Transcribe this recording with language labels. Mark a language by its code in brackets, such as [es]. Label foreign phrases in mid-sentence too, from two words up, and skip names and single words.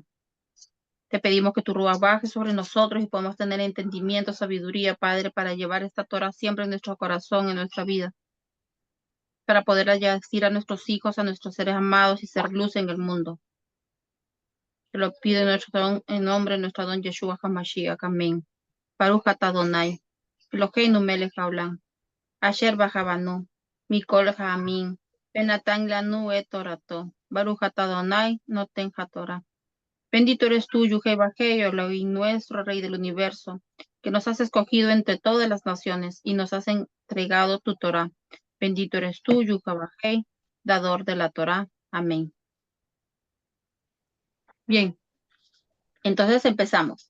[es] Te pedimos que tu Ruach baje sobre nosotros y podamos tener entendimiento, sabiduría, Padre, para llevar esta Torah siempre en nuestro corazón, en nuestra vida, para poder decir a nuestros hijos, a nuestros seres amados y ser luz en el mundo. Te lo pido en nombre de nuestro don Yeshua HaMashiach. Amén. [he] ברוך אתה אדוני אלוהינו מלך העולם אשר בחר בנו מכל העמים ונתן לנו את תורתו ברוך אתה אדוני נותן התורה. [es] Bendito eres tú, Yuhei Bajei, Elohim nuestro, Rey del universo, que nos has escogido entre todas las naciones y nos has entregado tu Torah. Bendito eres tú, Yuhei Bajei, dador de la Torah. Amén. Bien, entonces empezamos.